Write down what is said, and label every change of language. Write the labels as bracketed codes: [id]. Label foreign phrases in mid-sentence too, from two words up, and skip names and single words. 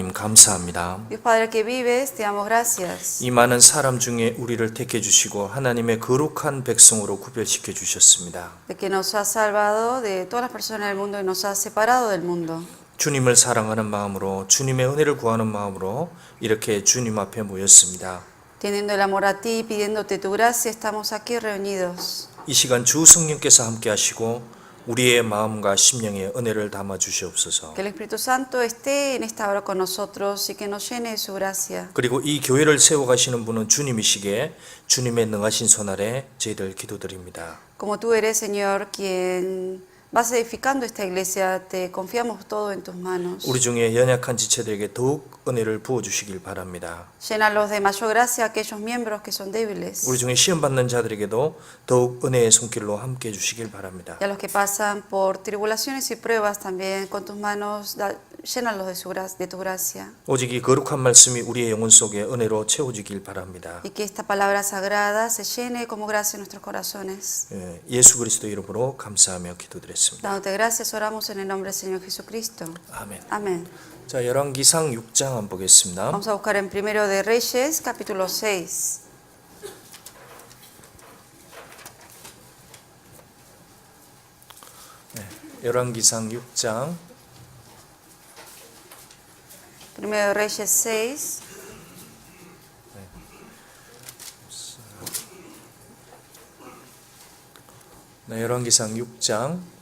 [ko] 감사합니다. [es] Dios Padre que vives, te damos gracias. [ko] 이 많은 사람 중에 우리를 택해 주시고 하나님의 거룩한 백성으로 구별시켜 주셨습니다. [es] De que nos has salvado de todas las personas del mundo y nos has separado del mundo. [ko] 주님을 사랑하는 마음으로 주님의 은혜를 구하는 마음으로 이렇게 주님 앞에 모였습니다. [es] Teniendo el amor a ti, pidiéndote tu gracia, estamos aquí reunidos. [ko] 이 시간 주 성령께서 함께 하시고 우리의 마음과 심령에 은혜를 담아 주시옵소서. [es] Que el Espíritu Santo esté en esta hora con nosotros y que nos llene de su gracia. [ko] 그리고 이 교회를 세워 가시는 분은 주님이시기에 주님의 능하신 손 아래 저희들 기도드립니다. [es] Como tú eres, Señor, quien vas edificando esta iglesia, te confiamos todo en tus manos. [ko] 우리 중에 연약한 지체들에게 더욱 은혜를 부어 주시길 바랍니다. [es] Llénalos de mayor gracia a aquellos miembros que son débiles. [ko] 우리 중에 시험 받는 자들에게도 더욱 은혜의 손길로 함께 해 주시길 바랍니다. [es] Y a los que pasan por tribulaciones y pruebas también, con tus manos, llénalos de tu gracia. [ko] 오직 이 거룩한 말씀이 우리의 영혼 속에 은혜로 채워지길 바랍니다. [es] Y que esta palabra sagrada se llene como gracia en nuestros corazones. [ko] 예수 그리스도 이름으로 감사하며 기도드렸습니다. [es] Dándote gracias, oramos en el nombre del Señor Jesucristo. [ko] 아멘. [es] Amén. [ko] 자, 열왕기상 6장 한번 보겠습니다. [es] Vamos a buscar en Primero de Reyes, capítulo 6. [ko] 열왕기상 6장 [es] Primero de Reyes 6. [ko] 네, 열왕기상 6장